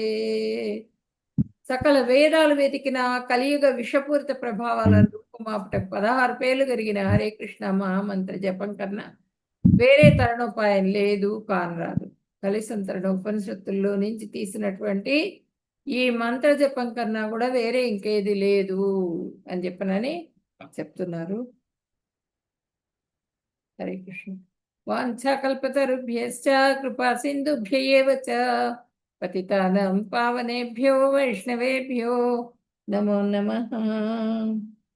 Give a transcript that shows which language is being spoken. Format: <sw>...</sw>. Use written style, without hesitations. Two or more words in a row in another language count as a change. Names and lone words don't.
<te>సకల వేదాలు వెతికిన కలియుగ విషపూరిత ప్రభావాలను రూపుమాపట 16 పేర్లు కలిగిన హరే కృష్ణ మహామంత్ర జపం కన్నా వేరే తరుణోపాయం లేదు, కానరాదు. కలిసంతరణ ఉపనిషత్తుల్లో నుంచి తీసినటువంటి ఈ మంత్ర జపం కన్నా కూడా వేరే ఇంకేది లేదు అని చెప్పనని చెప్తున్నారు. హరే కృష్ణ.</te> <sa>వాంఛాకల్పతరుభ్యశ్చ కృపా సింధుభ్య ఏవ చ పతితానాం పావనేభ్యో వైష్ణవేభ్యో నమో నమః.</sa>